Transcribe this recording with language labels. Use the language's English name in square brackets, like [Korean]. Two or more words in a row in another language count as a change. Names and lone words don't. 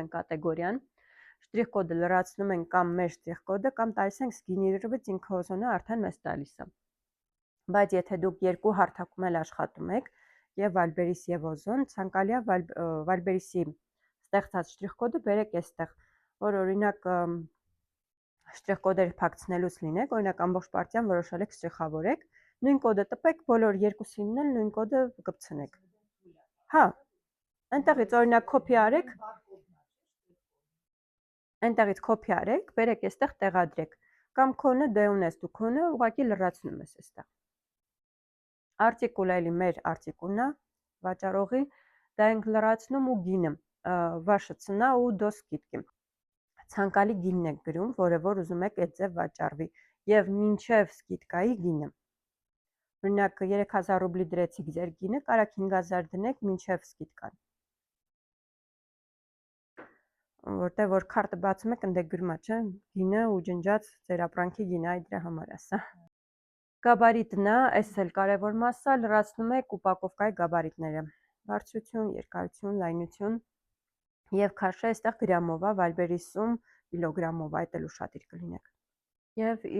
[Armenian] ենք կատեգորիան, շտրիխ կոդը լրացնում ենք կամ մեր շտրիխ կոդը, կամ տալիս ենք սգեներირված ինքը Օզոնը արդեն մեզ տալիս է։ Բայց եթե դուք երկու հարթակում էլ աշխատում եք, եւ Վալբերիս եւ Օզոն, ցանկալի է Վալբերիսի ստեղծած շտրիխ կոդը բերեք այստեղ, որ օրինակ շտրիխ կոդերը փակցնելուց լինեք, օրինակ ամբողջ պարտիան որոշել եք շտրիխավորեք, նույն կոդը տպեք, բոլոր երկուսինն էլ նույն կոդը կպցնեք։ Հա, այնտեղից օրինակ կոպի արեք, այնտեղից կոպի արեք, բերեք այստեղ տեղադրեք, կամ քոնը դե ունես դու քոնը ուղղակի լրացնում ես այստեղ։ Արտիկուլը էլի մեր արտիկուլն է, վաճառողի, դա ենք լրացնում ու գինը, [Russian] ваша цена [Armenian] ու [Russian] до скидки։ [Armenian] Ցանկալի գինն եք գրում, որը որ ուզում եք այդ ձև վաճառվի, եւ մինչև սկիդկայի գինը։ Օրինակ 3000 ռուբլի դրեցիք ձեր գինը, կարաք 5000 դնեք մինչև սկիդկան։ Որտեղ որ քարտը բացում եք, ընդ գրում է, չէ՞, գինը ու ջնջած ձեր ապրանքի գինը, այ դրա համար է սա։ Գաբարիտն է, այս էլ կարևոր մասը, լրացնում եք ուպակովկայի գաբարիտները։ Բարձրություն, երկարություն, լայնություն եւ քաշը այստեղ գրամով է, Վալբերիսում կիլոգրամով, այդ էլ ուշադիր կլինեք։ Եվ